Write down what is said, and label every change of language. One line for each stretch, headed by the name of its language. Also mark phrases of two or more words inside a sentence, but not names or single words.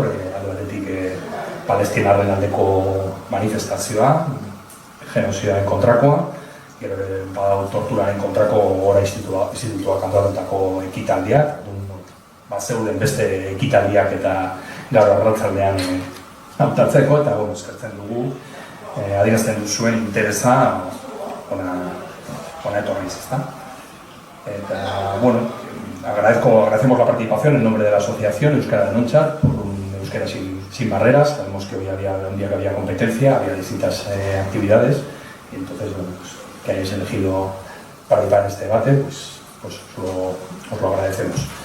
Basque: alde batetik palestinarren aldeko manifestazioa, genozioaren kontrakoa, gero badau torturaren kontrako gora institutuak antolatutako ekitaldiak, zeuden beste ekitaldiak eta gaur arratsaldean hautatzeko, eta eskertzen dugu, adierazten duzuen interesa hona etorriz, ezta? Eta,
Spanish: agradecemos la participación en nombre de la asociación Euskara Denontzat por un Euskera sin barreras. Sabemos que hoy había un día que había competencia, había distintas actividades, y entonces, que hayáis elegido participar en este debate, pues os lo agradecemos.